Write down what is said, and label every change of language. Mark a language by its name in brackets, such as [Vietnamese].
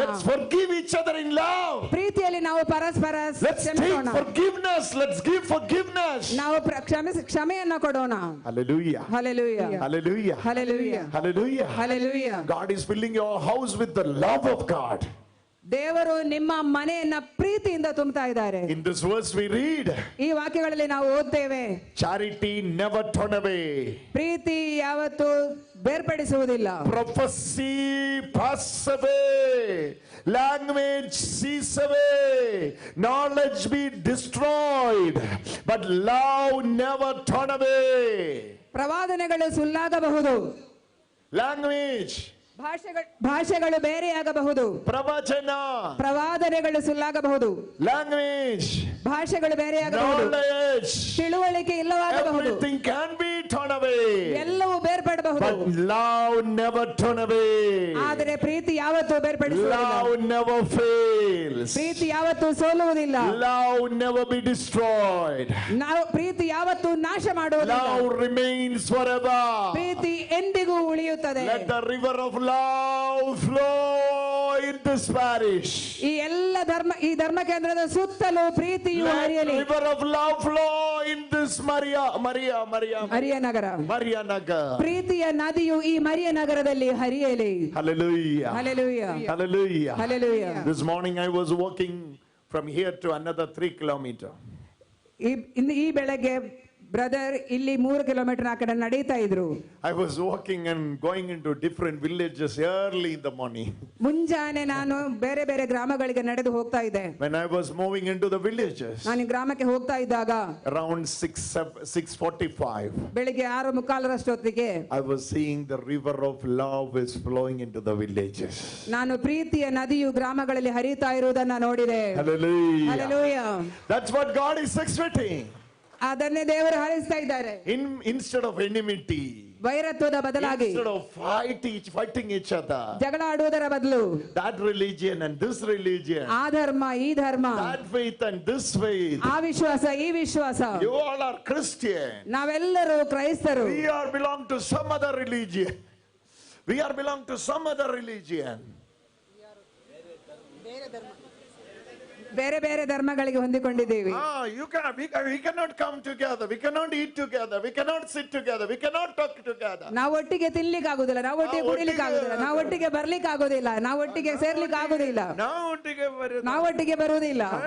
[English] Let's forgive each other in love. [Kannada] ಪ್ರೀತಿಯಲ್ಲಿ ನಾವು ಪರಸ್ಪರ [English] Let's take [Kannada] ಕ್ಷಮಿಸೋಣ. [English] forgiveness. Let's give forgiveness. [Kannada] ನಾವು ಕ್ಷಮೆಯನ್ನ ಕೊಡೋಣ. [English] Hallelujah. [Kannada] Hallelujah [English] Hallelujah. [Kannada] Hallelujah [English] Hallelujah. [Kannada] Hallelujah. [English] God is filling your house with the love of God. [Kannada] ದೇವರು ನಿಮ್ಮ ಮನೆಯನ್ನ ಪ್ರೀತಿಯಿಂದ ತುಂಬುತ್ತಾ ಇದ್ದಾರೆ. [English] In this verse we read, [Kannada] ಈ ವಾಕ್ಯಗಳಲ್ಲಿ ನಾವು ಓದ್ತೇವೆ, [English] charity never turn away. [Kannada] ಪ್ರೀತಿ ಯಾವತ್ತೂ ಬೇರ್ಪಡಿಸುವುದಿಲ್ಲ. [English] Prophecy pass away. Language cease away. Knowledge be destroyed. But love never turn away. [Kannada] ಪ್ರವಾದನೆಗಳು ಸುಳ್ಳಾಗಬಹುದು, [English] Language, [Kannada] ಭಾಷೆಗಳು ಬೇರೆಯಾಗಬಹುದು, ಪ್ರವಾದನೆಗಳು ಸುಳ್ಳಾಗಬಹುದು, [English] language, [Kannada] ಭಾಷೆಗಳು ಬೇರೆಯಾಗಬಹುದು, [English] knowledge, [Kannada] ತಿಳುವಳಿಕೆ ಇಲ್ಲವಾಗಬಹುದು, [English] everything can be turned away. [Kannada] ಎಲ್ಲವೂ ಬೇರ್ಪಡಬಹುದು. [English] But love never turn away. [Kannada] ಆದರೆ ಪ್ರೀತಿ ಯಾವತ್ತೂ ಬೇರ್ಪಡಿಸುವುದಿಲ್ಲ. [English] Love never fails. [Kannada] ಪ್ರೀತಿ ಯಾವತ್ತೂ ಸೋಲುವುದಿಲ್ಲ. [English] Love never be destroyed. [Kannada] ನಾವು ಪ್ರೀತಿ ಯಾವತ್ತೂ ನಾಶ ಮಾಡುವುದಿಲ್ಲ. [English] Love remains forever. [Kannada] ಪ್ರೀತಿ ಎಂದಿಗೂ ಉಳಿಯುತ್ತದೆ. [English] Let the river of love flow in this parish. [Kannada] ಈ ಧರ್ಮ ಕೇಂದ್ರದ ಸುತ್ತಲೂ ಪ್ರೀತಿಯು [English] Let [Kannada] ಹರಿಯಲಿ. [English] the river of love flow in this Maria [Kannada] ನಗರ. ಪ್ರೀತಿಯ ನದಿಯು ಈ ಮರಿಯ ನಗರದಲ್ಲಿ ಹರಿಯಲಿ. [English] Hallelujah. Hallelujah. Hallelujah. Hallelujah. This morning I was walking from here to another 3 kilometers. [Kannada] ಈ ಬೆಳಗ್ಗೆ ಬ್ರದರ್ ಇಲ್ಲಿ 3 ಕಿಲೋಮೀಟರ್ ಆ ಕಡೆ ನಡೀತಾ ಇದ್ರು. [English] I was walking and going into different villages early in the morning. [Kannada] ಮುಂಜಾನೆ ನಾನು ಬೇರೆ ಬೇರೆ ಗ್ರಾಮಗಳಿಗೆ ನಡೆದು ಹೋಗ್ತಾ ಇದ್ದೆ. [English] When I was moving into the villages, [Kannada] ನಾನು ಗ್ರಾಮಕ್ಕೆ ಹೋಗ್ತಾ ಇದ್ದಾಗ [English] around 6:45, [Kannada] ಬೆಳಿಗ್ಗೆ 6:45 [English] I was seeing the river of love is flowing into the villages. [Kannada] ನಾನು ಪ್ರೀತಿಯ ನದಿಯು ಗ್ರಾಮಗಳಲ್ಲಿ ಹರಿತಾ ಇರುವುದನ್ನು ನೋಡಿದೆ. [English] Hallelujah. Hallelujah. That's what God is expecting. [Kannada] ಅದನ್ನೇ ದೇವರು ಹರಿಸ್ತಾ ಇದ್ದಾರೆ. [English] Instead of enmity, [Kannada] ವೈರತ್ವದ ಬದಲಾಗಿ, [English] instead of fighting each other, [Kannada] ಜಗಳ ಆಡುವುದರ ಬದಲು, [English] that religion and this religion, [Kannada] ಆ ಧರ್ಮ ಈ ಧರ್ಮ, [English] that faith and this faith, [Kannada] ಆ ವಿಶ್ವಾಸ ಈ ವಿಶ್ವಾಸ, [English] you all are Christian, [Kannada] ನಾವೆಲ್ಲರೂ ಕ್ರೈಸ್ತರು, [English] we are belong to some other religion, we are belong to some other religion. [Kannada] ಬೇರೆ ಬೇರೆ ಧರ್ಮಗಳಿಗೆ ಹೊಂದಿಕೊಂಡಿದ್ದೀವಿ. [English] We cannot come together, we cannot eat together, we cannot sit together, we cannot talk together. [Kannada] ನಾವು ಒಟ್ಟಿಗೆ ತಿನ್ಲಿಕ್ಕೆ ಆಗುದಿಲ್ಲ, ನಾವು ಒಟ್ಟಿಗೆ ಕುಡಿಲಿಕ್ಕೆ ಆಗುದಿಲ್ಲ, ನಾವು ಒಟ್ಟಿಗೆ ಬರ್ಲಿಕ್ಕೆ ಆಗೋದಿಲ್ಲ, ನಾವು ಒಟ್ಟಿಗೆ ಸೇರ್ಲಿಕ್ಕೆ ಆಗೋದಿಲ್ಲ, ನಾವು ಒಟ್ಟಿಗೆ ಬರುವುದಿಲ್ಲ.